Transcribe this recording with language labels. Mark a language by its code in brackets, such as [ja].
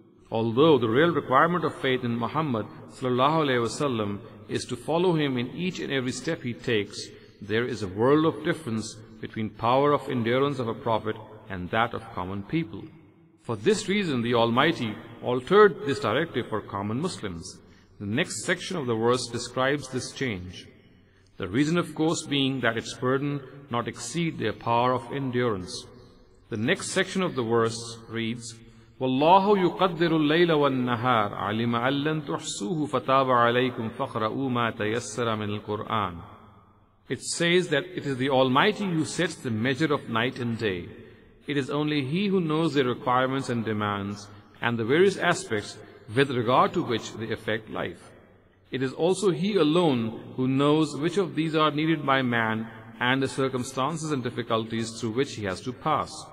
[en] Although the real requirement of faith in Muhammad ﷺ is to follow him in each and every step he takes, there is a world of difference between power of endurance of a prophet and that of common people. For this reason, the Almighty altered this directive for common Muslims. The next section of the verse describes this change. The reason, of course, being that its burden not exceed their power of endurance. The next section of the verse reads, [ar] وَاللَّهُ يُقَدِّرُ اللَّيْلَ وَالنَّهَارَ عَلِمَ أَن لَّن تُحْصُوهُ فَتَابَ عَلَيْكُمْ فَاقْرَءُوا مَا تَيَسَّرَ مِنَ الْقُرْآنِ. [en] It says that it is the Almighty who sets the measure of night and day. It is only He who knows their requirements and demands, and the various aspects with regard to which they affect life. It is also He alone who knows which of these are needed by man and the circumstances and difficulties through which he has to pass.